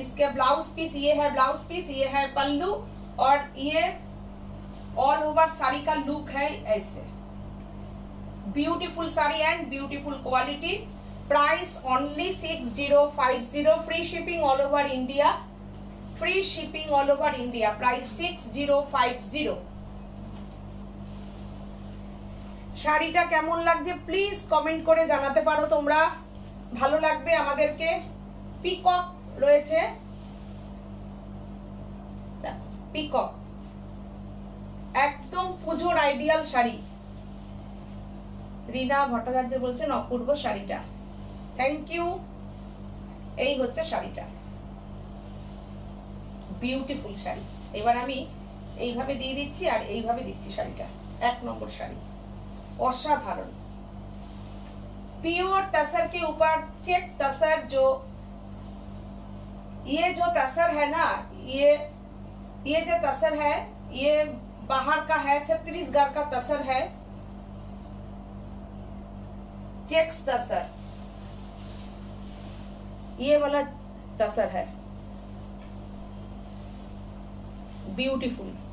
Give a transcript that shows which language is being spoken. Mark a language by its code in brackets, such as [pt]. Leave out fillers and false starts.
[hi] इसके blouse piece ये है, ब्लाउज पीस ये है पल्लू, और ये ऑल ओवर साड़ी का लुक है ऐसे। [en] Beautiful sari and beautiful quality. Price only 6050। Free shipping all over India, free shipping all over India. Price 6050। [bn] শাড়িটা কেমন লাগছে প্লিজ কমেন্ট করে জানাতে পারো তোমরা, ভালো লাগবে আমাদেরকে। পিকক রয়েছে, পিকক, একদম পুজোর আইডিয়াল শাড়ি। রিনা ভট্টাচার্য বলছেন অপূর্ব শাড়িটা, [en] Thank you. [bn] এই হচ্ছে শাড়িটা, বিউটিফুল শাড়ি। এবার আমি এইভাবে দিয়ে দিচ্ছি আর এইভাবে দিচ্ছি শাড়িটা, 1 নম্বর শাড়ি, অসাধারণ। [hi] प्योर तसर के ऊपर चेक तसर, जो ये जो तसर है ना, ये जो तसर है ये बाहर का है, छत्तीसगढ़ का तसर है, चेक्स तसर, ये वाला तसर है, ब्यूटीफुल।